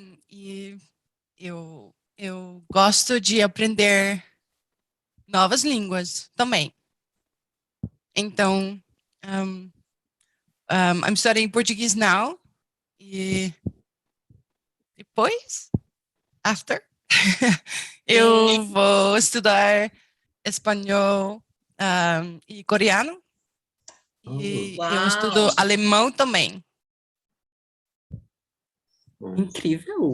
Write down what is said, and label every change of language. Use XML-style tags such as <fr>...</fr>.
<pt>E eu gosto de aprender novas línguas também. Então,</pt> <en>I'm studying Portuguese now. E</en> <pt>depois,</pt> <en>after,</en> <pt>eu vou estudar espanhol e coreano. E eu estudo alemão também. Incrível.</pt>